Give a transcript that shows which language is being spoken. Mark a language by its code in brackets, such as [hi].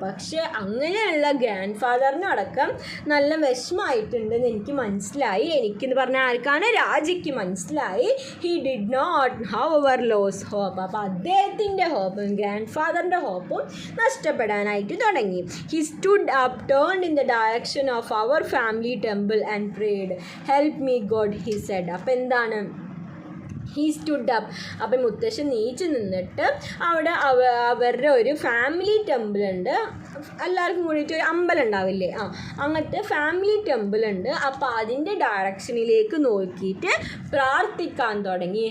[ml] പക്ഷേ അങ്ങനെയുള്ള ഗ്രാൻഡ് ഫാദറിനടക്കം നല്ല വിഷമമായിട്ടുണ്ടെന്ന് എനിക്ക് മനസ്സിലായി. എനിക്കെന്ന് പറഞ്ഞാൽ ആർക്കാണ്? രാജയ്ക്ക് മനസ്സിലായി. [en] He did not however lose hope. [ml] അപ്പോൾ അദ്ദേഹത്തിൻ്റെ ഹോപ്പും ഗ്രാൻഡ് ഫാദറിൻ്റെ ഹോപ്പും നഷ്ടപ്പെടാനായിട്ട് തുടങ്ങി. [en] He stood up, turned in the direction of our family temple and prayed, help me God, he said. [ml] അപ്പോൾ എന്താണ്? [en] He stood up. [ml] അപ്പം മുത്തശ്ശൻ നീച്ച് നിന്നിട്ട് അവിടെ അവരുടെ ഒരു ഫാമിലി ടെമ്പിൾ ഉണ്ട്. എല്ലാവർക്കും കൂടിയിട്ട് ഒരു അമ്പലം ഉണ്ടാവില്ലേ, അങ്ങനത്തെ ഫാമിലി ടെമ്പിൾ ഉണ്ട്. അപ്പോൾ അതിൻ്റെ ഡയറക്ഷനിലേക്ക് നോക്കിയിട്ട് പ്രാർത്ഥിക്കാൻ തുടങ്ങി.